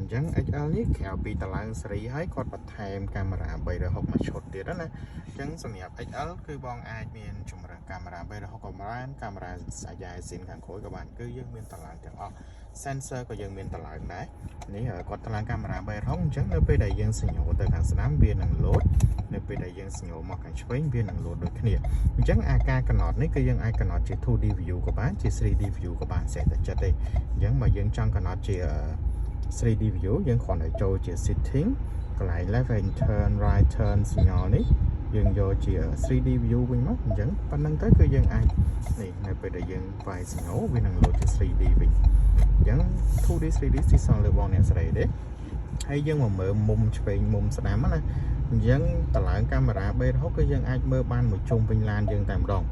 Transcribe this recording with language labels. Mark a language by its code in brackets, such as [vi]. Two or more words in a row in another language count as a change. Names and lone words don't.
[km] ចឹង XL នេះក្រៅពីតម្លើងសេរីហើយគាត់បន្ថែមកាមេរ៉ា360មួយឈុតទៀតណាអញ្ចឹងសម្រាប់ XL គឺបងអាចមានជំរើសកាមេរ៉ា360ក៏បានកាមេរ៉ាអាយ៉ែស៊ីនខាងក្រោយក៏បានគឺយើងមានតម្លើងទាំងអស់ sensor ក៏យើងមានតម្លើងដែរនេះគាត់តម្លើងកាមេរ៉ា360អញ្ចឹងនៅពេលដែលយើងសញ្ញោទៅខាងស្ដាំវានឹងលោតនៅពេល ដែលយើងសញ្ញោមកខាងឆ្វេងវានឹងលោតដូចគ្នាអញ្ចឹងអាការកំណត់នេះគឺយើងអាចកំណត់ជា [en] 2D view [km] ក៏បានជា [en] 3D view [km] ក៏បានសេះតែចិត្តទេអញ្ចឹងបើយើងចង់កំណត់ជា [en] 3D view [km] យើងគ្រាន់តែចូលជា setting កន្លែង [en] left hand turn right turn [km] សញ្ញោនេះយើងយកជា [en] 3D view [km] វិញមកអញ្ចឹងប៉ុណ្្នឹងទៅគឺយើងអាចនេះនៅពេលដែលយើងវាយសញ្ញោវានឹងលោតជា 3D វិញអញ្ចឹង 2D 3D ទីសងលើបង អ្នកស្រីទេហើយយើងមកមើលមុំឆ្វេងមុំស្ដាំណាអញ្ចឹងតម្លើងកាមេរ៉ា360គឺយើងអាចមើលបានមួយជុំវិញឡានយើងតែម្ដង